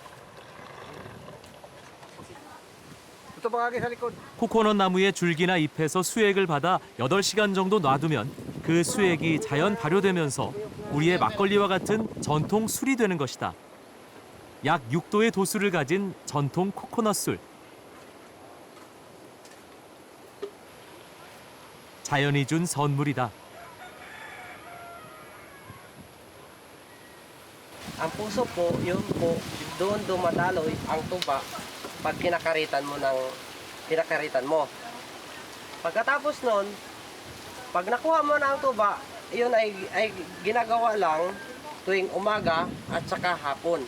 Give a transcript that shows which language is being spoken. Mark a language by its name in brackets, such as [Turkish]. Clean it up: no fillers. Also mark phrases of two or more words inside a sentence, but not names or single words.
[Korean] 코코넛 나무의 줄기나 잎에서 수액을 받아 8시간 정도 놔두면 그 수액이 자연 발효되면서 우리의 막걸리와 같은 전통 술이 되는 것이다. 약 6도의 도수를 가진 전통 코코넛 술. 자연이 준 선물이다. [Filipino] Ang puso po, yun po, doon dumadaloy ang tuba pag kinakaritan mo. Pagkatapos nun, pag nakuha mo na ang tuba, yun ay ginagawa lang tuwing umaga at saka hapon.